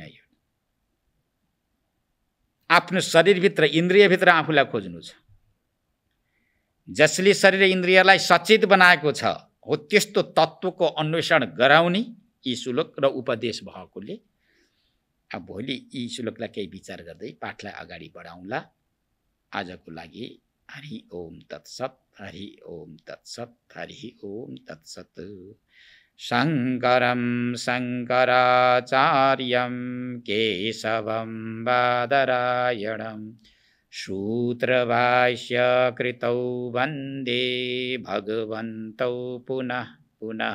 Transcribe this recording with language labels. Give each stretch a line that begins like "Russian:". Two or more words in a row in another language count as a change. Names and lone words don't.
Nepali: यो आफ्नो शरीरभित्र, इन्द्रियभित्र आफूलाई खोज्नु छ। जसले शरीर इन्द्रियलाई सचेत बनाएको छ हो त्यस्तो तत्त्वको अन्वेषण गराउने यी श्लोक र उपदेश भएकोले अब भोलि यी श्लोकलाई केही विचार गर्दै पाठलाई अगाडि बढाउँला। आजको लागि
Sanskrit: हरि ओम तत्सत, हरि ओम तत्सत, हरि ओम तत्सत। शङ्करं शङ्कराचार्यं केशवं बादरायणं सूत्रभाष्यकृतौ वन्दे भगवन्तौ पुनः पुनः।